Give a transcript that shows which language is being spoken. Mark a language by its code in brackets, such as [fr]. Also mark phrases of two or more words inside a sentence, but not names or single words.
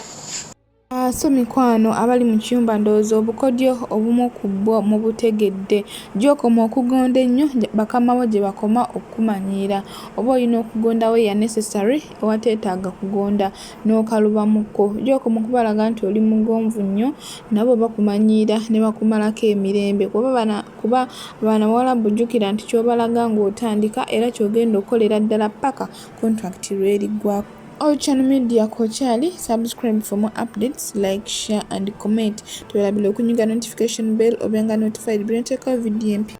[lg] So mikwano abali mu kiyumba ndowooza obukodyo obumu ku bwo mu butegedde gy'okoma okugonda ennyo bakamawo gye bakoma okukumanyiira oba olina okugonda we ya necessary ewateetaaga kugonda n'okalubamuko gy'okoma okubalaga nti oli mugonvu nnyo nabo bakumanyiira ne bakumalako emirembe kuba bawala bujjukira nti ky'obalaga ng'otandika era ky'ogenda okolera ddala paka contract lw'eriggwako. [en] All channel media kochali subscribe for more updates, like, share and comment. [lg] Tuwelabile okunyiga [en] notification bell [lg] obenga notified bila nteka video mpya.